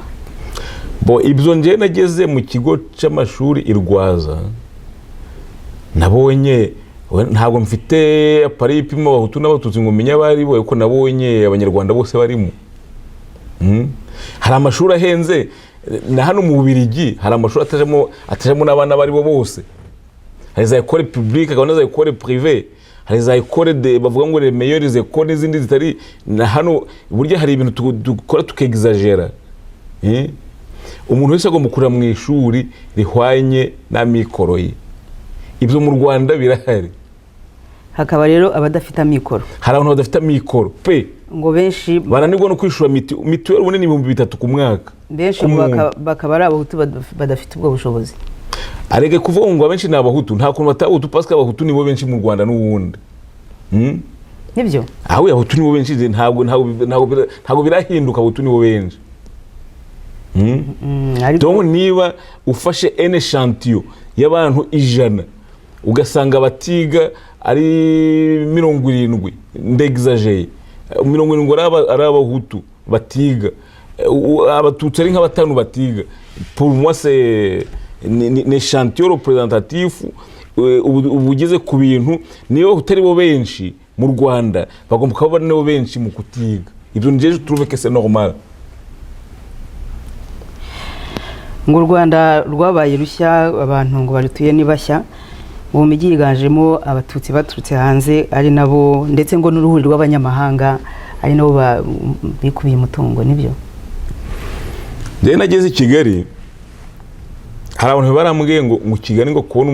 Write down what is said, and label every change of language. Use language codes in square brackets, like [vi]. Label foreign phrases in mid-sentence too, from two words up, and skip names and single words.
[rw] Ibyo ngiye nageze mu kigo cy'amashuri i Rwaza, nabonye ntabwo mfite apari ipima abahutu n'abatutsi ngo menye abari bo, kuko nabonye abanyarwanda bose barimo. Hari amashuri ahenze na hano mu Bubiligi, hari amashuri atajamo n'abana bari bo bose. Hari za [fr] école publique, [rw] hakaba na za [fr] école privée, [rw] hari za école bavuga ngo [fr] les meilleures écoles [rw] n'izindi zitari. Na hano burya hari ibintu dukora tukexagera. Umuntu wese agomba kurira mu ishuri rihwanye n'amikoro ye. Ibyo mu Rwanda birahari. Hakaba rero abadafite amikoro. Hari abantu badafite amikoro pe ngo benshi baranirwa no kwishura mituweli ubone ni 3,000 ku mwaka. Benshi bakaba ari abahutu badafite ubwo bushobozi. Arege kuvuga ngo abenshi ni abahutu, nta kuntu batahutu [fr] parce que [rw] abahutu nibo benshi mu Rwanda n'ubundi. Nibyo? Aho abahutu nibo benshi, ntabwo birahinduka, abahutu nibo benshi. Donc niba ufashe [fr] un échantillon [rw] y'abantu 100 ugasanga batiga ari 70, ndexageye 70 ari abahutu batiga, abatutsi ari nka batanu batiga. [fr] Pour moi c'est échantillon représentatif [rw] ubugeze ku bintu niyo utari bo benshi mu Rwanda bagomba kuba nibo benshi mu kutiga. Ibyo nje [fr] je trouve que c'est normal. [rw] Ngo u Rwanda rwabaye rushya, abantu ngo barutuye ni bashya, mu mijyi yiganjemo abatutsi baturutse hanze ari nabo, ndetse ngo n'uruhuri rw'abanyamahanga ari nabo bikubiye umutungo. Nibyo je nageze i Kigali, hari abantu barambwiye ngo mu Kigali ngo kubona